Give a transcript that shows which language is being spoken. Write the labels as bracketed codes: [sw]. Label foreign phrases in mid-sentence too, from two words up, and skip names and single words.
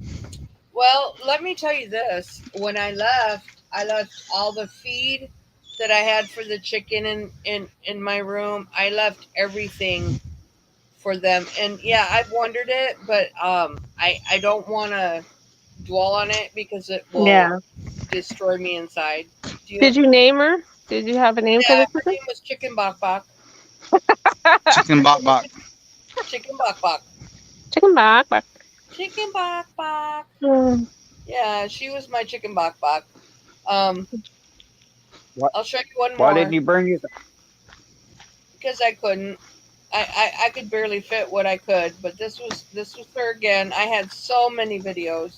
[en] Well, let me tell you this. When I left all the feed that I had for the chicken in my room. I left everything for them. And yeah, I've wondered it, but I don't want to dwell on it because it will Yeah. destroy me inside. Do you? Did you name her? Did you have a name for Yeah, the her chicken? name was Chicken Bok Bok. Chicken bok bok. Chicken Bok Bok. Chicken bok bok. Chicken Bok Bok. Mm. Yeah, she was my Chicken Bok Bok. Um, What? I'll show you one Why more didn't you bring it? because I couldn't. I could barely fit what I could, but this was her again. I had so many videos.